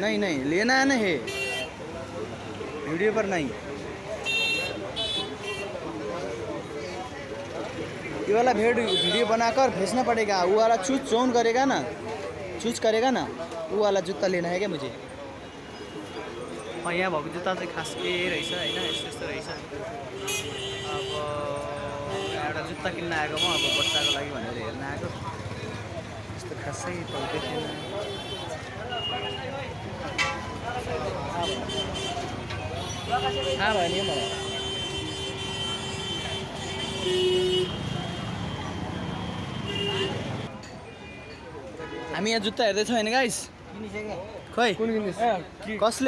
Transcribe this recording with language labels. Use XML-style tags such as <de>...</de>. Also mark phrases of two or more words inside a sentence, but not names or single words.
<hi>नहीं नहीं लेना है ना है वीडियो पर नहीं ये वाला वीडियो बनाकर भेजना पड़ेगा वो वाला चूज करेगा ना वो वाला जुत्ता लेना है क्या मुझे</hi> <ne>यहाँ भएको जुत्ता चाहिँ खास के रहेछ होइन यस्तो रहेछ अब एउटा जुत्ता किन्न आएको म अब बच्चाको लागि भनेर हेर्न आएको यस्तो खासै त देखेन भयो नि मलाई हामी यहाँ जुत्ता हेर्दैछौँ होइन गाइस खै कसले</ne>